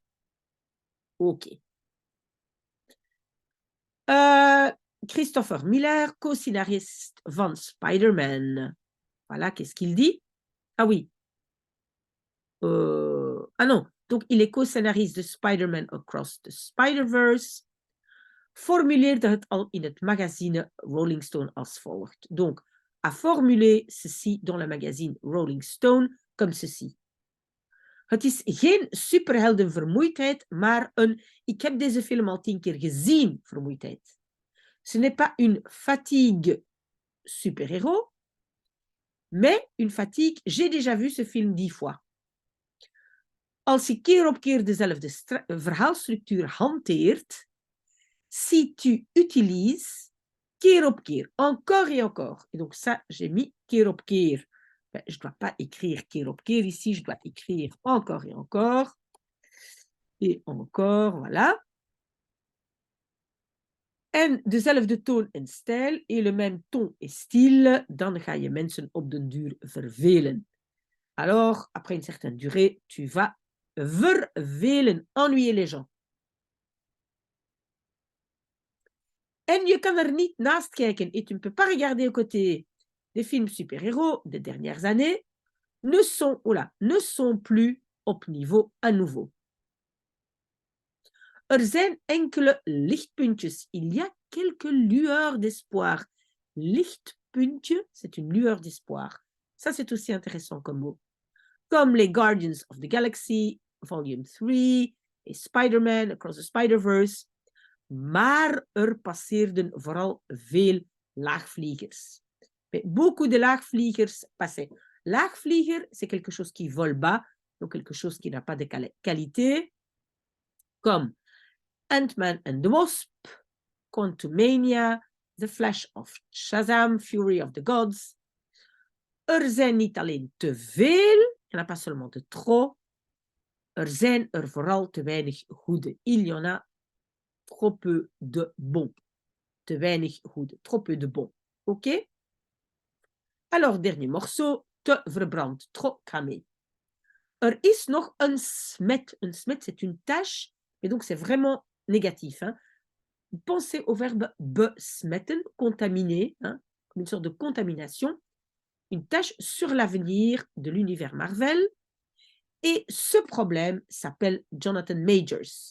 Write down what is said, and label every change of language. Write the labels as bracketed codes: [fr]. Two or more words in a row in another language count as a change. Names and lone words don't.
[nl] OK. Christopher Miller, co-scénariste van Spider-Man. [fr] Voilà, qu'est-ce qu'il dit? Ah oui. Ah non, donc il est co-scénariste de Spider-Man Across the Spider-Verse. [nl] Formuleerde het al in het magazine Rolling Stone als volgt. [fr] Donc, a formulé ceci dans le magazine Rolling Stone comme ceci. [nl] Het is geen superheldenvermoeidheid, maar een ik heb deze film al 10 keer gezien vermoeidheid. [fr] Ce n'est pas une fatigue super-héros, mais une fatigue j'ai déjà vu ce film 10 fois. [nl] Als je keer op keer dezelfde verhaalstructuur hanteert, [fr] si tu utilises [nl] keer op keer, [fr] encore et encore. Et donc ça, j'ai mis [nl] keer op keer. [fr] Ben, je ne dois pas écrire [nl] keer op keer [fr] ici, je dois écrire encore et encore. Et encore, voilà. [nl] En dezelfde toon en stijl [fr] et le même ton et style, [nl] dan ga je mensen op den duur vervelen. [fr] Alors, après une certaine durée, tu vas vervelen, ennuyer les gens. [nl] En je kan er niet naast kijken, [fr] et tu ne peux pas regarder à côté des films super-héros des dernières années, ne sont plus [nl] op niveau [fr] à nouveau. [nl] Er zijn enkele lichtpuntjes. [fr] Il y a quelques lueurs d'espoir. Lichtpuntje, c'est une lueur d'espoir. Ça, c'est aussi intéressant comme mot. Comme les Guardians of the Galaxy, Volume 3, et Spider-Man, Across the Spider-Verse. [nl] Maar er passeerden vooral veel laagvliegers. [fr] Beaucoup de laagvliegers passaient. Laagvlieger, c'est quelque chose qui vole bas, donc quelque chose qui n'a pas de qualité, comme Ant-Man and the Wasp, Quantumania, The Flash of Shazam, Fury of the Gods. [nl] Er zijn niet alleen te veel, [fr] il n'y en a pas seulement de trop, [nl] er zijn er vooral te weinig goede. [fr] Il y en a trop peu de bons. [nl] Te weinig goede, [fr] trop peu de bons. OK? Alors, dernier morceau, [nl] te verbrand, [fr] trop cramé. [nl] Er is nog een smet. Een smet, [fr] c'est une tache, et donc c'est vraiment négatif. Hein? Pensez au verbe besmetten, contaminer, hein, comme une sorte de contamination, une tache sur l'avenir de l'univers Marvel. Et ce problème s'appelle Jonathan Majors.